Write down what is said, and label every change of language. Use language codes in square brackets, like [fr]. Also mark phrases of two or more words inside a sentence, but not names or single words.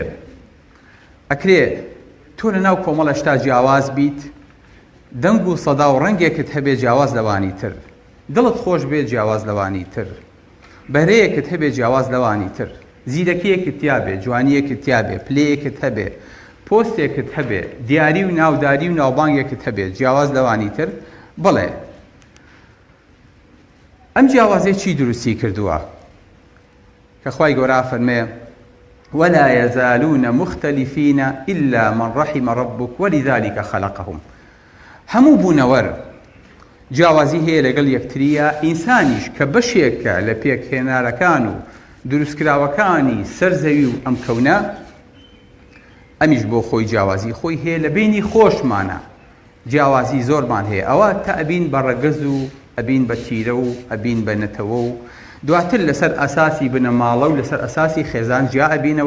[ckb] ئەکرێ تۆ لە ناو کۆمەڵە شتا جیاواز بیت، دەنگ و سەدا و ڕەنگێکت هەبێ جیاواز لەوانی تر، دڵت خۆش بێت جیاواز لەوانی تر، بەهرەیەکت هەبێ جیاواز لەوانی تر، زیرەکیەکت تیا بێ، جوانیەکت تیا بێ، پلەیەکت هەبێ، پۆستێکت هەبێ، دیاری و ناوداری و ناوبانگێکت هەبێ جیاواز لەوانی تر بڵێ. ئەم جیاوازەیە چی دروستی کردووە؟ کە خوای گەورە فەرمێ [ar] ولا يزالون مختلفين إلا من رحم ربك ولذلك خلقهم. [ckb] هەموو بوونەوەر جیاوازی هەیە لەگەڵ یەکتریە، ئینسانیش کە بەشێکە لە پێکهێنارەکان و دروستکراوەکانی سەرزەوی و ئەم کەونە، ئەمیش بۆ خۆی جیاوازی خۆی هەیە. لە بینی خۆشمانە جیاوازی زۆرمان هەیە، ئەوە تا ئەبین بە ڕەگەز و ئەبین بە تیرە و ئەبین بە نەتەوە و دواتر لەسەر ئەساسی بنەماڵە و لەسەر ئەساسی خێزان جیا ئەبینەوە.